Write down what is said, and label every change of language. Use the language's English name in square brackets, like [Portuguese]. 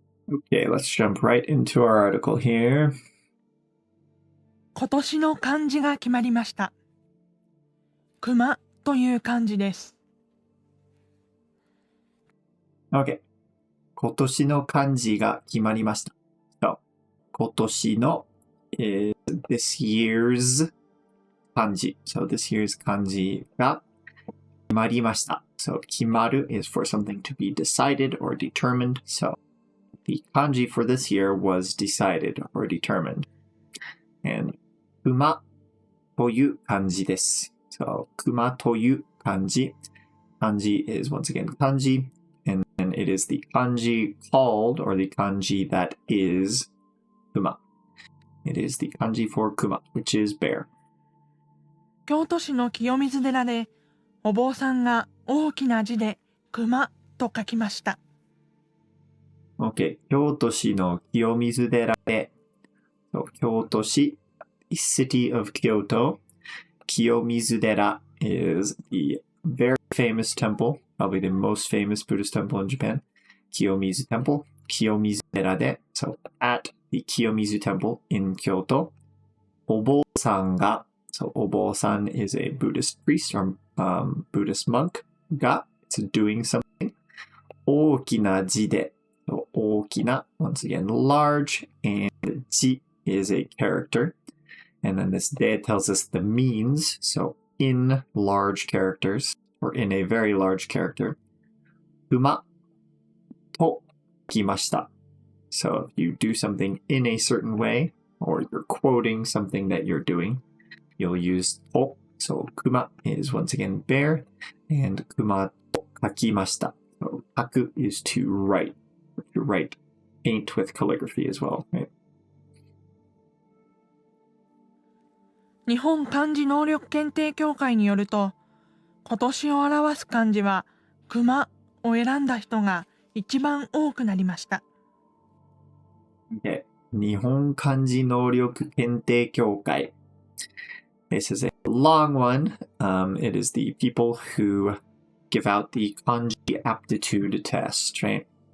[English] Okay, let's jump right into our article here. [Japanese] 今年の漢字が決まりました。熊という漢字です。 [English] Okay. [Japanese] 今年の漢字が決まりました。 [English] So, 今年の is this year's 漢字. So, this year's 漢字が決まりました. So, 決まる is for something to be decided or determined. So, the kanji for this year was decided or determined. [Japanese] And 熊という漢字です。 [English] So, [Japanese] 熊という漢字. [English] Kanji is once again kanji. And then it is the kanji called, or the kanji that is kuma. It is the kanji for kuma, which is bear. [Japanese] 京都市の清水寺でお坊さんが大きな字で熊と書きました。 [English] Okay. [Japanese] 京都市の清水寺で、 [English] so, 京都市 the city of Kyoto. 清水寺 is the very famous temple, probably the most famous Buddhist temple in Japan. Kiyomizu Temple. Kiyomizu Terade. So at the Kiyomizu Temple in Kyoto. Obo-san ga. So Obo-san is a Buddhist priest or Buddhist monk. Ga. It's doing something. Okina ji de. So okina, once again, large. And ji is a character. And then this de tells us the means. So in large characters, or in a very large character. [Japanese] 馬と来ました。 [English] So if you do something in a certain way, or you're quoting something that you're doing, you'll use to. So 熊 is once again bear, and [Japanese] 熊と書きました. [English] So 書く is to write. To write. Paint with calligraphy as well, right? [Japanese] 日本漢字能力検定協会によると、今年を表す漢字は熊を選んだ人が一番多くなりました。 [English] Okay. [Japanese] 日本漢字能力検定協会. [English] This is a long one. It is the people who give out the kanji aptitude test, right?